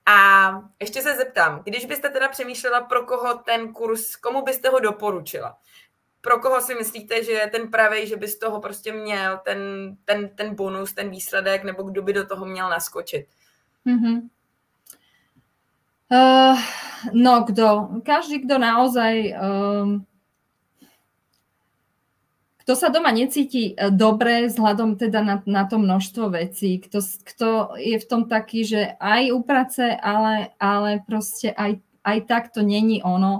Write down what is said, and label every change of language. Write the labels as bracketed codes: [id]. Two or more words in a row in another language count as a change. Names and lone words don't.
[cs] A ještě se zeptám, když byste teda přemýšlela, pro koho ten kurz, komu byste ho doporučila? Pro koho si myslíte, že je ten pravej, že by z toho prostě měl ten bonus, ten výsledek, nebo kdo by do toho měl naskočit? [sk] No, každý, kto naozaj, kto sa doma necíti dobre vzhľadom teda na to množstvo vecí, kto je v tom taký, že aj u práce, ale proste aj tak to není ono.